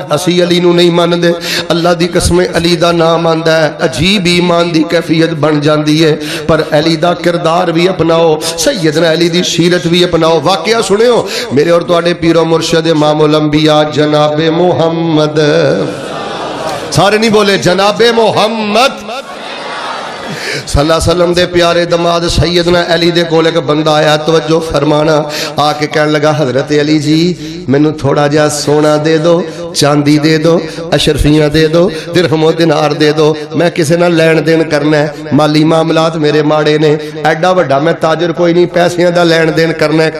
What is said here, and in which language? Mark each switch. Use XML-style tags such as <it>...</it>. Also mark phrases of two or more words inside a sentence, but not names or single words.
<pa>اسی علی نوں نہیں مندے، اللہ دی قسم علی دا نام آندا ہے، عجیب ایمان دی کیفیت بن جاتی ہے. پر علی دا کردار وی اپناؤ، سیدنا علی دی سیرت وی اپناؤ. واقعہ سنیو میرے اور تہاڈے پیر و مرشد امام الانبیاء جنابِ محمد، سارے نہیں بولے جنابِ محمد</pa> <ar>صلى الله عليه وسلم</ar> <pa>دے پیارے داماد سیدنا علی دے کول اک بندہ آیا، توجہ فرمانا، آ کے کہنے لگا حضرت علی جی مینوں تھوڑا جیہا سونا دے دو، چاندی دے دو، اشرفیاں دے دو، درہم و دینار دے دو، میں کسی نال لین دین کرنا ہے، مالی معاملات میرے ماڑے نے، ایڈا وڈا میں تاجر کوئی نہیں، پیسیاں دا لین دین کرنا ہے.</pa>